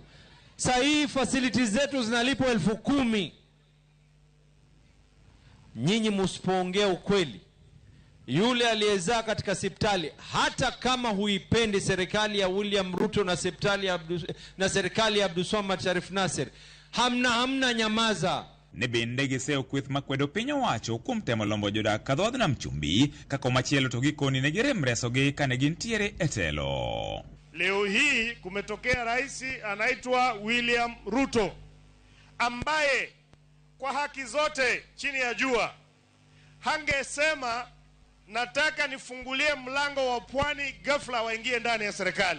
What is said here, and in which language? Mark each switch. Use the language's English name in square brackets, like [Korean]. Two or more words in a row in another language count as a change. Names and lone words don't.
[Swahili] Sasa hii facilities zetu zinalipwa 10,000. Nyinyi msipoongea ukweli, yule aliyezaa katika hospitali, hata kama huipendi serikali ya William Ruto na serikali ya Abdulswamad Sharif Nasser, hamna nyamaza. [Luo (Kenya and Tanzania)] Ne bende giseo kweth makwedo piny owacho kuom temo lombo jodak kadhuadh nam chumbi kako machielo to gikoni ne girem resogi kane gintiere e telo. [Swahili] Leo hii kumetokea rais anaitwa William Ruto ambaye kwa haki zote chini ya jua hangesema nataka nifungulie mlango wa pwani ghafla waingie ndani ya serikali.